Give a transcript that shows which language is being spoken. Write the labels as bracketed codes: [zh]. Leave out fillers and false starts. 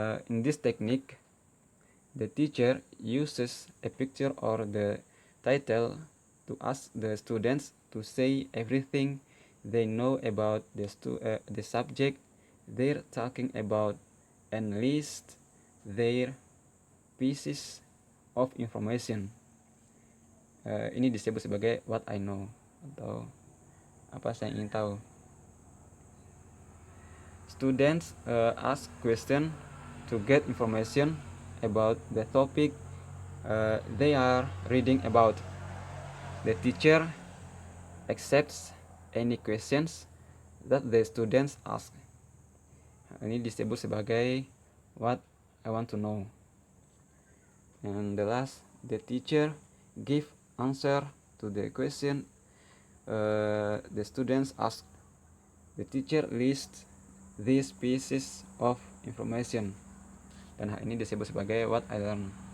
[en] In this technique, the teacher uses a picture or the title to ask the students to say everything they know about the subject they're talking about and list their pieces of information. [id] Ini disebut sebagai [en] what I know [id] atau apa saya ingin tahu. [en] Students ask question to get information about the topic they are reading about. The teacher accepts any questions that the students ask. [id] Ini disebut sebagai [en] what I want to know. And the last, the teacher give answer to the question the students ask. The teacher lists these pieces of information. [id] Dan hal ini disebut sebagai [en] what I learn.